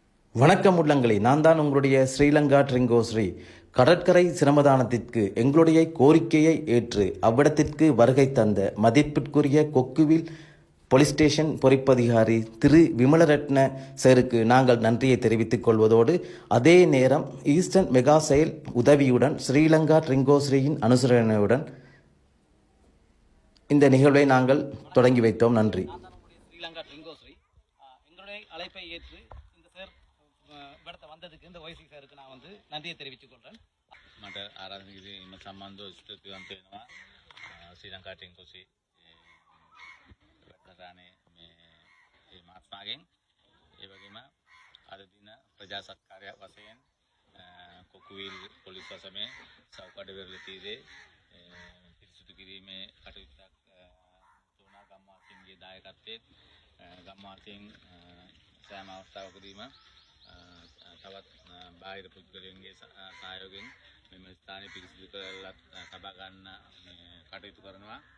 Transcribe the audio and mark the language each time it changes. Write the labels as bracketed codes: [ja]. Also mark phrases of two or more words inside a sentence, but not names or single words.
[ta] வணக்கம் உள்ளங்களே, நான் தான் உங்களுடைய ஸ்ரீலங்கா ட்ரிங்கோஸ்ரீ. கடற்கரை சிரமதானத்திற்கு எங்களுடைய கோரிக்கையை ஏற்று அவ்விடத்திற்கு வருகை தந்த மதிப்பிற்குரிய கொக்குவில் [en] police station [ta] பொறிப்பதிகாரி திரு விமலரட்ன சருக்கு நாங்கள் நன்றியை தெரிவித்துக் கொள்வதோடு, அதே நேரம் ஈஸ்டர்ன் மெகா செயல் உதவியுடன் ஸ்ரீலங்கா ட்ரிங்கோஸ்ரீயின் அனுசரணையுடன் இந்த நிகழ்வை நாங்கள் தொடங்கி வைத்தோம். நன்றி. ஸ்ரீலங்கா ட்ரிங்கோஸ்ரீ எங்களுடைய அழைப்பை ஏற்று இந்த சார் இடத்த வந்ததுக்கு இந்த ஒய்சி சாருக்கு நான் வந்து நன்றியை தெரிவித்துக் கொள்கிறேன். [si] මට ආරාධනය කිරීම සම්බන්ධව ස්තුතිවන්ත වෙනවා ශ්‍රී ලංකා ටෙන්කොසි වැඩසටහනේ මේ මාත්මාගෙන්. ඒ වගේම අද දින ප්‍රජා සත්කාරයක් වශයෙන් කොකුවිල් පොලිස් වසමේ සවුකඩ වෙරළ තීරේ පිරිසුදු කිරීමේ කටයුත්තක් තෝනා ගම්වාසීන්ගේ දායකත්වයෙන් ගම්වාසීන් සෑම අවස්ථාවකදීම තවත් බාහිර පුද්ගලයන්ගේ සහයෝගයෙන් මෙම ස්ථානය පිරිසිදු කරලා තබා ගන්න කටයුතු කරනවා.